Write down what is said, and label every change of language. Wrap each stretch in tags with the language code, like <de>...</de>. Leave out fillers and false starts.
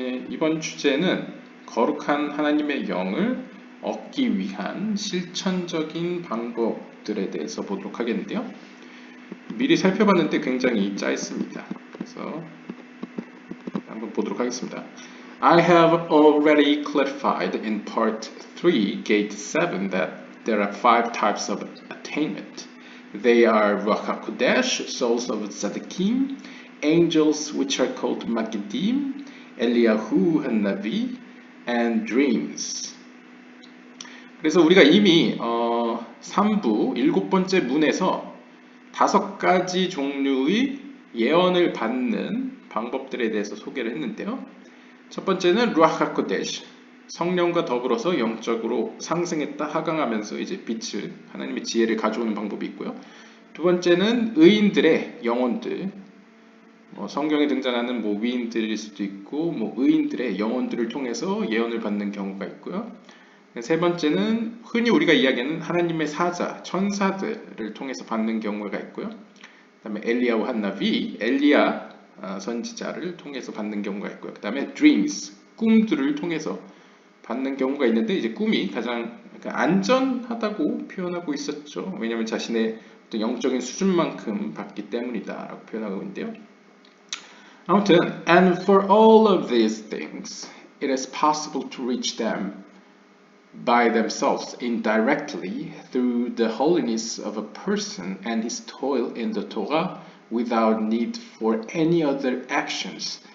<ko>이번 주제는 거룩한 하나님의 영을 얻기 위한 실천적인 방법들에 대해서 보도록 하겠는데요. 미리 살펴봤는데 굉장히 짧습니다. 그래서 한번 보도록 하겠습니다.</ko> <en>I have already clarified in part 3, gate 7, that there are 5 types of attainment. They are Ruach HaKodesh, souls of Tzaddikim, angels which are called Magidim, Eliyahu HaNavi, and dreams.</en> <ko>그래서 우리가 이미 3부 7번째 문에서 5가지 종류의 예언을 받는 방법들에 대해서 소개를 했는데요. 첫 번째는 루아흐 하코데시, 성령과 더불어서 영적으로 상승했다 하강하면서 이제 빛을, 하나님의 지혜를 가져오는 방법이 있고요. 두 번째는 의인들의 영혼들, 성경에 등장하는 위인들일 수도 있고 의인들의 영혼들을 통해서 예언을 받는 경우가 있고요. 세 번째는 흔히 우리가 이야기하는 하나님의 사자, 천사들을 통해서 받는 경우가 있고요. 그 다음에 엘리야hu 한나비, 엘리야 선지자를 통해서 받는 경우가 있고요. 그 다음에 dreams, 꿈들을 통해서 받는 경우가 있는데 이제 꿈이 가장 안전하다고 표현하고 있었죠. 왜냐하면 자신의 어떤 영적인 수준만큼 받기 때문이다라고 표현하고 있는데요. 아무튼</ko> <en>and for all of these things, it is possible to reach them by themselves indirectly through the holiness of a person and his toil in the Torah without need for any other actions.</en>